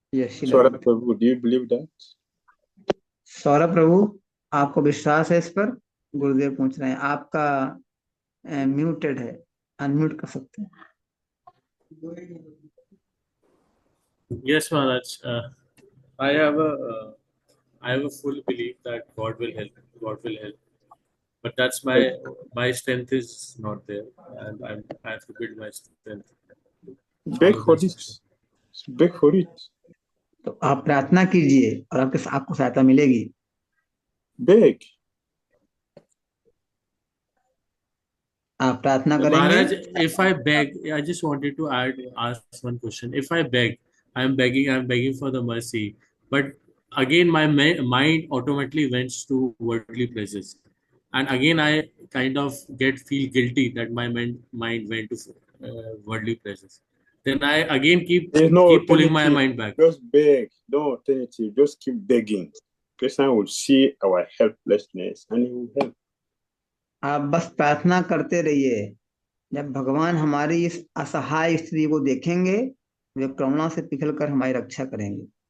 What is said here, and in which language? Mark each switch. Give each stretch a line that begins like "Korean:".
English: Swaraj Prabhu, do you believe that?
Hindi: Saurabh प्रभु, आपको विश्वास है इस पर? गुरुदेव पूछ रहे हैं। आपका म्यूटेड है, अनम्यूट कर सकते हैं।
English: Yes, Maharaj. I have a full belief that God will help. God will help. But that's my strength is not there, and I have to build my strength. Beg for this. Beg for it.
Hindi: तो आप प्रार्थना कीजिए और आपको सहायता मिलेगी।
English: Beg.
Hindi: आप प्रार्थना करेंगे।
English: Maharaj, if I beg, I just wanted to ask one question. If I beg, I'm begging for the mercy, but again my mind automatically went to worldly pleasures, and again I kind of feel guilty that my mind went to worldly pleasures. Then I again keep pulling my mind back. Just beg, no alternative. Just keep begging. Krishna will see our helplessness and he will help.
Hindi: आप बस प्रार्थना करते रहिए। जब भगवान हमारी इस असहाय स्थिति को देखेंगे, वे करुणा से पिघलकर हमारी रक्षा करेंगे।